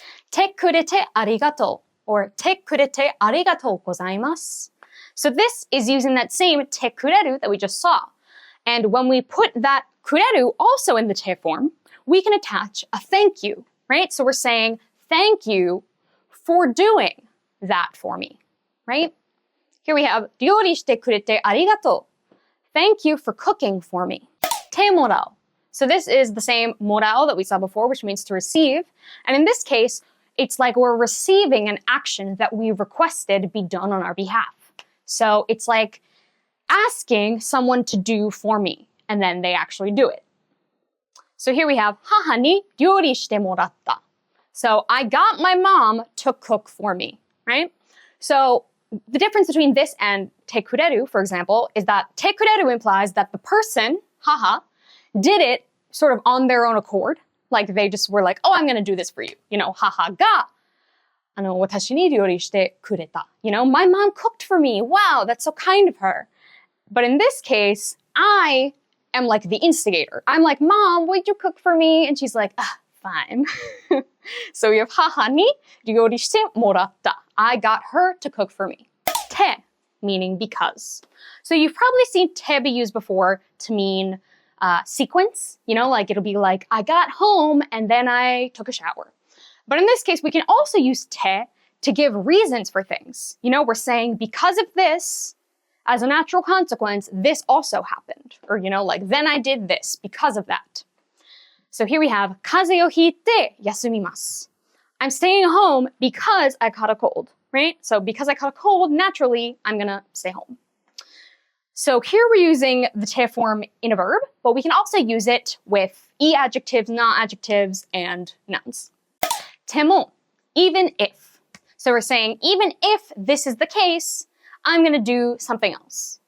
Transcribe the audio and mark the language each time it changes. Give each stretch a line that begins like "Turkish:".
Japanese: てくれてありがとう or てくれてありがとうございます.
English: So this is using that same てくれる that we just saw. And when we put that くれる also in the て form, we can attach a thank you, right? So we're saying thank you for doing that for me, right? Here we have
Japanese: 料理してくれてありがとう.
English: Thank you for cooking for me.
Japanese: てもらう.
English: So this is the same もらう that we saw before, which means to receive. And in this case, it's like we're receiving an action that we requested be done on our behalf. So it's like asking someone to do for me, and then they actually do it. So here we have
Japanese: 母に料理してもらった.
English: So I got my mom to cook for me, right? So the difference between this and てくれる, for example, is that てくれる implies that the person, haha, did it sort of on their own accord. Like they just were like, oh, I'm going to do this for you. You know,
Japanese: haha が私に料理してくれた.
English: You know, my mom cooked for me. Wow, that's so kind of her. But in this case, I am like the instigator. I'm like, Mom, would you cook for me? And she's like, fine. So we have
Japanese: 母に料理してもらった.
English: I got her to cook for me. て meaning because. So you've probably seen て be used before to mean sequence. You know, like it'll be like, I got home and then I took a shower. But in this case, we can also use て to give reasons for things. You know, we're saying because of this, as a natural consequence, this also happened. Or, you know, like, then I did this because of that.
Japanese: So here we have 風邪をひいて休みます.
English: I'm staying home because I caught a cold, right? So because I caught a cold, naturally, I'm gonna stay home. So here we're using the て form in a verb, but we can also use it with adjectives, not adjectives, and nouns. ても, even if. So we're saying, even if this is the case, I'm going to do something else.